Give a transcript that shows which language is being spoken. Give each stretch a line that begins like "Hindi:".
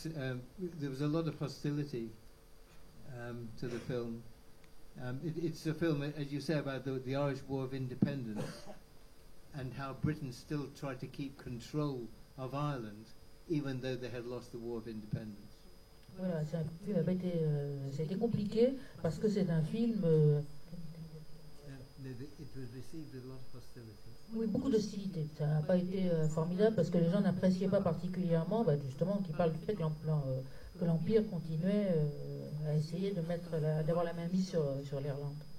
English: There was a lot of hostility to the film. It's a film, as you say, about the Irish War of Independence and how Britain still tried to keep control of Ireland, even though they had lost the War of Independence.
French: Voilà, ça a été compliqué parce que c'est un film.
English: It was received with a lot of hostility.
French: Oui, beaucoup d'hostilité. Ça n'a pas été formidable parce que les gens n'appréciaient pas particulièrement, justement, qui parle du fait que l'Empire continuait à essayer de d'avoir la main mise sur l'Irlande.